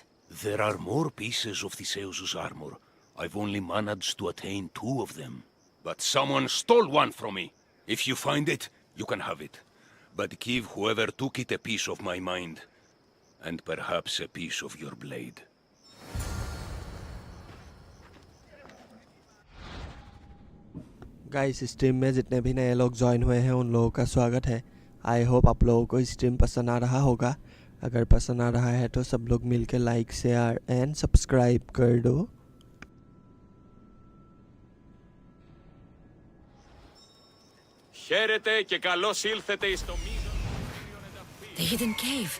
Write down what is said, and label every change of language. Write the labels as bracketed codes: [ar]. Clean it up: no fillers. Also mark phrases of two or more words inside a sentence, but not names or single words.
[en] There are more pieces of Theseus' armor. I've only managed to attain 2 of them. But someone stole one from me. If you find it, you can have it. But give whoever took it a piece of my mind. And perhaps a piece of your blade. guys stream [hi] में जितने भी नए लोग ज्वाइन हुए हैं उन लोगों का स्वागत है। [en] I hope [hi] आप लोगों को स्ट्रीम पसंद आ रहा होगा। अगर पसंद आ रहा है तो सब लोग मिलकर [en] like share and subscribe [hi] कर दो। [el] Χαίρετε και καλώς ήλθετε στο μείζον [en] The hidden cave.